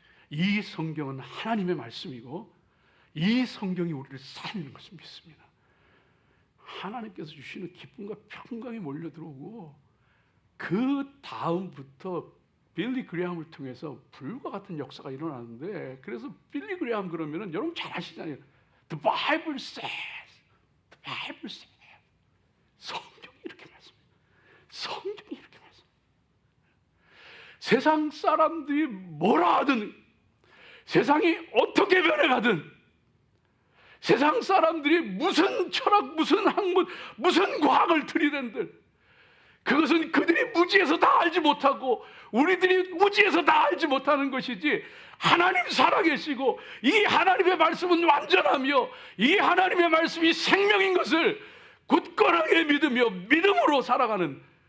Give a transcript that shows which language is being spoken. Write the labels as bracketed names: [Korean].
[Korean] 이 성경은 하나님의 말씀이고 이 성경이 우리를 살리는 것을 믿습니다. 하나님께서 주시는 기쁨과 평강이 몰려들어오고 그 다음부터 빌리 그레함을 통해서 불과 같은 역사가 일어나는데, 그래서 빌리 그레함 그러면은 여러분 잘 아시잖아요. [English] The Bible says, The Bible says. [Korean] 성경이 이렇게 말씀해요. 성경이 이렇게 말씀해요. 세상 사람들이 뭐라 하든 세상이 어떻게 변해가든, 세상 사람들이 무슨 철학, 무슨 학문, 무슨 과학을 들이댄들, 그것은 그들이 무지해서 다 알지 못하고 우리들이 무지해서 다 알지 못하는 것이지, 하나님 살아계시고 이 하나님의 말씀은 완전하며 이 하나님의 말씀이 생명인 것을 굳건하게 믿으며 믿음으로 살아가는,